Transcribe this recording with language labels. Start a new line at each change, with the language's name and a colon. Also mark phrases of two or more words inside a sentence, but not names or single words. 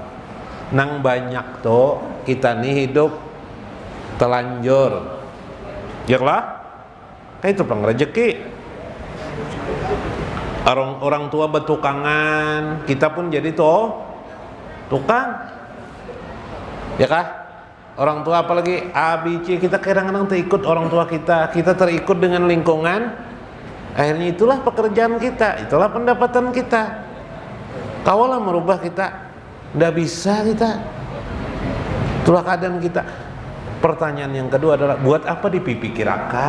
Banjar: Nang banyak tuh kita nih hidup telanjur. Ya lah, kayak itu pang rezeki. Orang tua betukangan, kita pun jadi tuh tukang.
Indonesian: Ya kah? Orang tua apalagi ABC, kita kadang-kadang terikut orang tua kita terikut dengan lingkungan. Akhirnya itulah pekerjaan kita, itulah pendapatan kita. Kaulah merubah kita. Nggak bisa kita. Itulah keadaan kita. Pertanyaan yang kedua adalah buat apa dipikirkan?